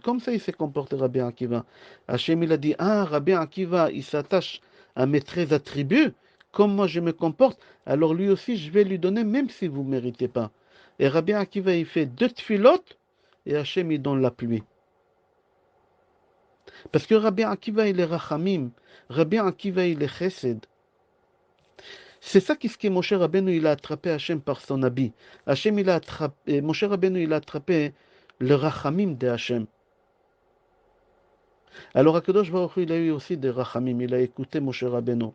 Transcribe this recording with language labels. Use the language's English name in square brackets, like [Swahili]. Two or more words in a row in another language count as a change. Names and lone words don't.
[French] Comme ça, il s'est comporté Rabbi Akiva. Hachem, il a dit, ah, Rabbi Akiva, il s'attache à mes 13 attributs, comme moi je me comporte, alors lui aussi, je vais lui donner, même si vous ne méritez pas. Et Rabbi Akiva, il fait 2 tfilotes, et Hachem, il donne la pluie. Parce que Rabbi Akiva, il est rachamim. Rabbi Akiva, il est chesed. C'est ça qu'est-ce que Moshe Rabbeinu il a attrapé Hachem par son habit. Hachem il a attrapé, Moshe Rabbeinu il a attrapé le rachamim de Hachem. Alors [Hebrew] הקדוש ברוך הוא, [French] il a eu aussi des rachamim, il a écouté Moshe Rabbeinu.